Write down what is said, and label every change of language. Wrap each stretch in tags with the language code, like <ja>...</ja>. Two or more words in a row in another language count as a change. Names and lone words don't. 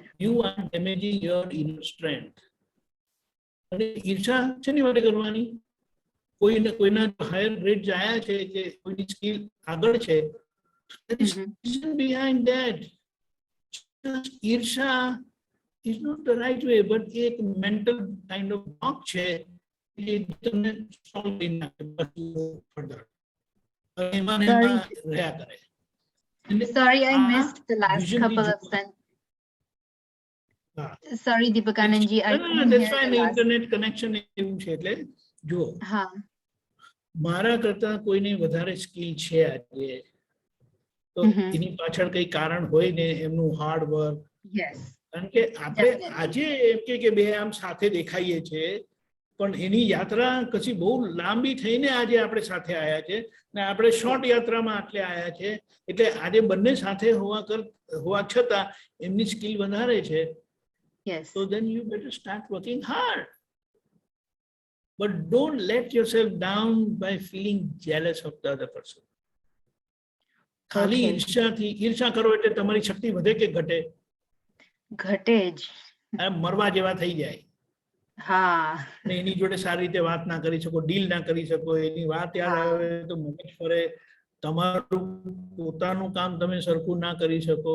<en>You are damaging your inner strength.</en> <gu>અને ઈર્ષા શેની માટે કરવાની? કોઈના</gu> <en>higher grade</en> <gu>આયા છે કે કોઈની સ્કિલ આગળ છે,</gu> <en>behind that</en> <gu>ઈર્ષા</gu> <en>is not the right way, but</en> <gu>એક</gu> <en>mental kind of block</en> <gu>છે એ તમને solve કરી નાખે further. એમાં ને એમાં રહ્યા કરે.</gu> <en>Sorry, I</en> <gu>આ</gu> <en>missed the last vision couple</en> <gu>થી</gu> <en>of sentences. Sorry, Deepakananji, I No, couldn't that's hear fine. the last. Internet connection</en> <gu>એવું છે એટલે જુઓ, હા મારા કરતા કોઈની વધારે સ્કિલ છે આજે તો એની પાછળ કઈ કારણ હોય ને, એમનું</gu> <en>hard work. યસ.</en> <gu>કારણ કે આપણે આજે એમ કે બે આમ સાથે દેખાઈએ છે પણ એની યાત્રા કશી બહુ લાંબી થઈને આજે આપણે સાથે આવ્યા છે ને આપણે શોર્ટ યાત્રામાં આટલે આવ્યા છે. એટલે આજે બંને સાથે હોવા છતાં એમની સ્કિલ વધારે છે.</gu> <en>So then you better start working hard. But don't let yourself down by feeling jealous of the other person.</en> <gu>ખાલી ઈર્ષા કરો એટલે તમારી શક્તિ વધે કે ઘટે? ઘટે જ. મરવા જેવા થઈ જાય. હા. ને એની જોડે સારી રીતે વાત ના કરી શકો, ડીલ ના કરી શકો, એની વાત યાદ આવે તો મગજ ફરે, તમારું પોતાનું કામ તમે સરખું ના કરી શકો.</gu>